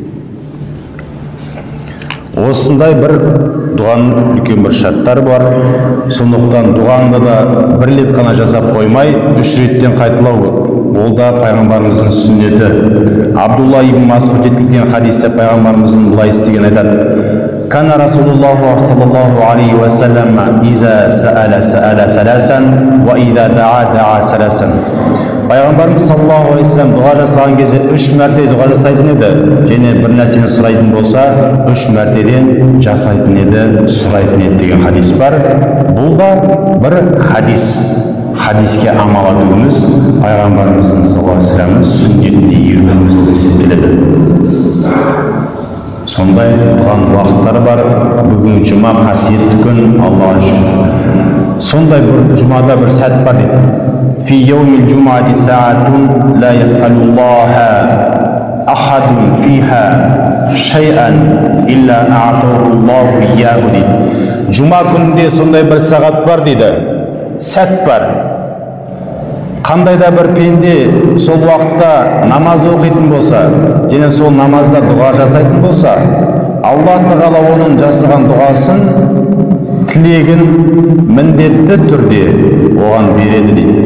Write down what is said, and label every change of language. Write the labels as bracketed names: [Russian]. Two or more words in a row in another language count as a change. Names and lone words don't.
[Kazakh] Осындай бір дұғаның үлкен бір шарттар бар. Сондықтан дұғаңды да бір рет қана жасап қоймай, 3 реттен қайталау. Ол да пайғамбарымыздың сүннеті. Абдулла ибн Масғуд жеткізген хадисте пайғамбарымыздың былай істеген айтады: [Arabic] كان رسول الله صلى الله عليه وسلم إذا سأل ثلاثا وإذا دعا ثلاثا. [Kazakh] Пайғамбарымыз [Arabic] صلى الله عليه وسلم [Kazakh] дұға жасаған кезде 3 мәрте дұға жасайтын еді, және бір нәрсені сұрайтын болса 3 мәртеден жасайтын еді, сұрайтын еді деген хадис бар. Бұл да бір хадиске амал етуіміз, пайғамбарымыздың [Arabic] صلى الله عليه وسلم [Kazakh] сүннетіне еруіміз болып есептеледі. Сондай дұғаның уақыттары бар. Бүгін жұма қасиетті күн, Аллаға шүкір. Сондай бір жұмада бір сәт бар дейді. [Arabic] في يوم الجمعة ساعة لا يسأل الله أحد فيها شيئا إلا أعطاه الله إياه дейді. [Kazakh] Жұма күнінде сондай бір сағат бар дейді, сәт бар. Қандай да бір пенде сол уақытта намаз оқитын болса, және сол намазда дұға жасайтын болса, Алла тағала оның жасаған дұғасын, тілегін міндетті түрде оған береді дейді.